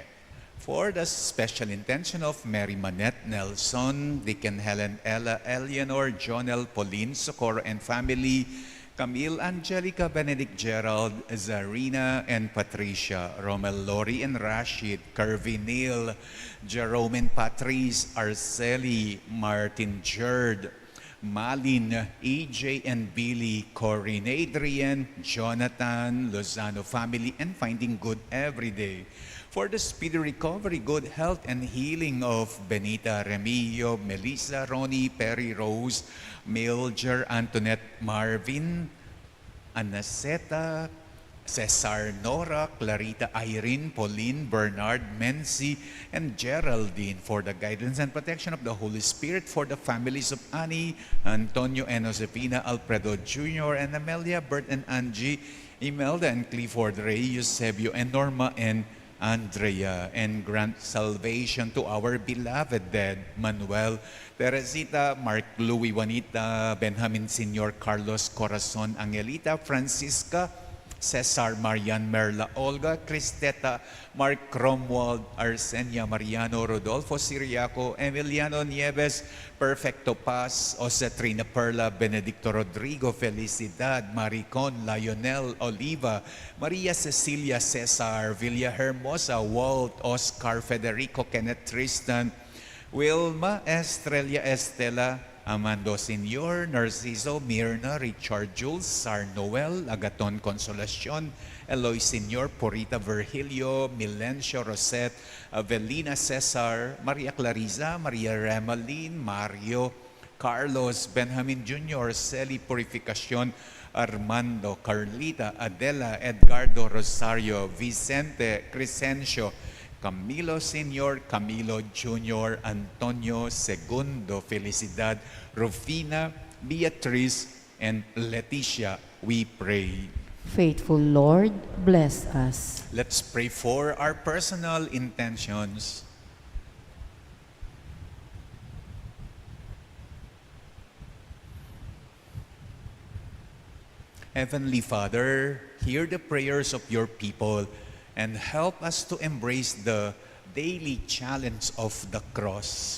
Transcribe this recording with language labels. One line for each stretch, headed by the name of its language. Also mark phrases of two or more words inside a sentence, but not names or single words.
English: For the special intention of Mary Manette Nelson, Deacon Helen Ella, Eleanor, Jonel, Pauline, Socorro, and family, Camille, Angelica, Benedict, Gerald, Zarina, and Patricia, Romel, Lori, and Rashid, Curvy, Neil, Jerome and Patrice, Arceli, Martin, Jerd, Malin, EJ and Billy, Corinne, Adrian, Jonathan, Lozano family, and finding good every day. For the speedy recovery, good health, and healing of Benita, Remillo, Melissa, Ronnie, Perry, Rose, Milger, Antoinette, Marvin, Anaceta, Cesar, Nora, Clarita, Irene, Pauline, Bernard, Mency, and Geraldine, for the guidance and protection of the Holy Spirit, for the families of Annie, Antonio and Josefina, Alfredo Jr., and Amelia, Bert and Angie, Imelda and Clifford, Ray, Eusebio, and Norma, and Andrea, and grant salvation to our beloved dead, Manuel, Teresita, Mark, Louie, Juanita, Benjamin Senior, Carlos, Corazon, Angelita, Francisca, Cesar, Marian, Merla, Olga, Cristeta, Mark Cromwald, Arsenia, Mariano, Rodolfo Siriaco, Emiliano Nieves, Perfecto Paz, Osetrina Perla, Benedicto Rodrigo, Felicidad, Maricon, Lionel, Oliva, Maria Cecilia, Cesar, Villa Hermosa, Walt, Oscar, Federico, Kenneth, Tristan, Wilma, Estrella, Estela, Amando Senior, Narciso, Mirna, Richard, Jules, Sar Noel, Agaton, Consolacion, Eloy Senior, Porita, Virgilio, Milencio, Rosette, Avelina, Cesar, Maria Clarisa, Maria Remalin, Mario, Carlos, Benjamin Jr., Celi, Purificacion, Armando, Carlita, Adela, Edgardo, Rosario, Vicente, Crescencio, Camilo Senior, Camilo Jr., Antonio Segundo, Felicidad, Rufina, Beatriz, and Leticia, we pray. Faithful Lord, bless us. Let's pray for our personal intentions. Heavenly Father, hear the prayers of your people and help us to embrace the daily challenge of the cross.